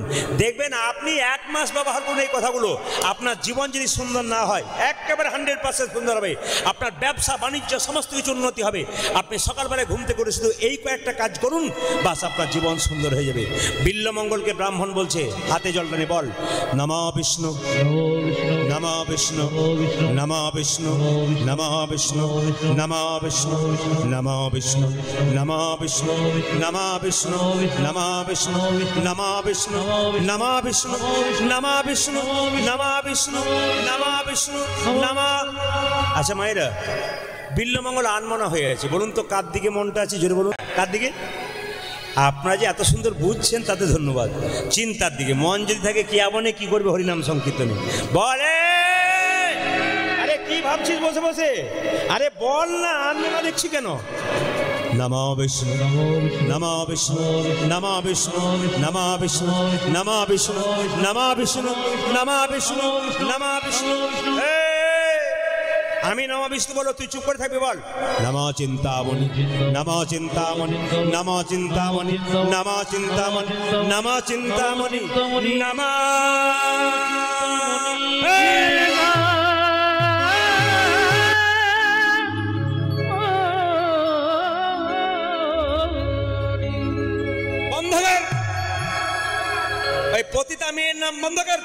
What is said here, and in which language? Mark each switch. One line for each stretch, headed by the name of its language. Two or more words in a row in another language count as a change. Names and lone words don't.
Bangla: দেখবেন আপনি 1 মাস ব্যবহার করুন এই কথাগুলো, আপনার জীবন যদি সুন্দর না হয়, একেবারে 100% সুন্দর হবে। আপনার ব্যবসা বাণিজ্য সমস্ত কিছু উন্নতি হবে। আপনি সকালবেলায় ঘুমতে করে শুধু এই কয়েকটা কাজ করুন, বাস আপনার জীবন সুন্দর হয়ে যাবে। বিল্বমঙ্গলকে ব্রাহ্মণ বলছে, হাতে জল টানে বল, নমঃ বিষ্ণু নমঃ বিষ্ণু নমঃ বিষ্ণু নমঃ বিষ্ণু নমঃ বিষ্ণু নমঃ বিষ্ণু নমঃ বিষ্ণু নমঃ বিষ্ণু নমঃ বিষ্ণু নমঃ বিষ্ণু নমঃ বিষ্ণু নমঃ বিষ্ণু নমঃ বিষ্ণু নমঃ বিষ্ণু নমঃ। আচ্ছা মায়েরা, বিল্বমঙ্গল আনমনা হয়ে আছে, বলুন তো কার দিকে মনটা আছে? জোরে বলুন, কার দিকে? আপনারা যে এত সুন্দর বুঝছেন তাতে ধন্যবাদ। চিন্তার দিকে মন যদি থাকে, কে আমনে কি করবে হরিনাম সংকীর্তনে? বলে, আরে কি ভাবছিস বসে বসে? আরে বল না, আনমনা দেখছি কেন? নমঃ বিষ্ণু নমঃ বিষ্ণু নমঃ বিষ্ণু নমঃ বিষ্ণু নমঃ বিষ্ণু নমঃ বিষ্ণু নমঃ বিষ্ণু নমঃ বিষ্ণু। আমি নমঃ বিষ্ণু বলো, তুই চুপ করে থাকবি, বল নমঃ চিন্তামণি নমঃ চিন্তামণি নমঃ চিন্তামণি নমঃ চিন্তামণি নমঃ চিন্তামণি নমঃ। বন্ধকার, ওই পতিতা মেয়ের নাম বন্ধকার।